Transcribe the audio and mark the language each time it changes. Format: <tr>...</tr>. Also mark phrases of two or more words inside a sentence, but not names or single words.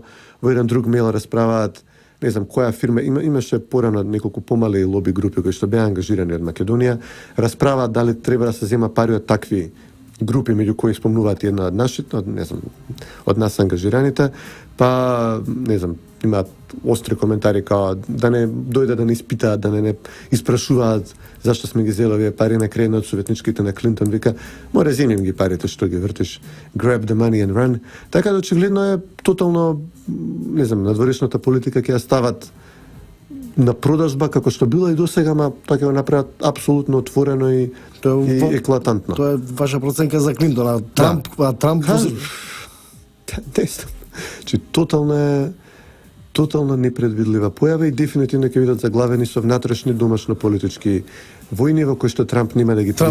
<mk>Во еден друг мејл расправаат, не знам која фирма, имаше порано неколку помали лоби групи кои што беа ангажирани од Македонија, расправаат дали треба да се зема пари од такви групи, меѓу кои спомнуваат една од нашите, од нас ангажираните, па, не знам, имаат остри коментари као да не дојде да не испитаат, да не испрашуваат зашто сме ги зели овие пари. На крај од советничките на Клинтон вика, море земим ги парите што ги вртиш,</mk> <en>grab the money and run.</en> <mk>Така да очигледно е тотално, не знам, надворешната политика ќе ја стават на продажба како што била и досега, ма тоа ќе го направат апсолутно отворено и еклатантно. Тоа е ваша проценка за Клинтон, а Трамп, Че тотално непредвидлива појава и дефинитивно ќе бидат заглавени со внатрешни домашно-политички војни во кои што Трамп нема да ги признава.</mk>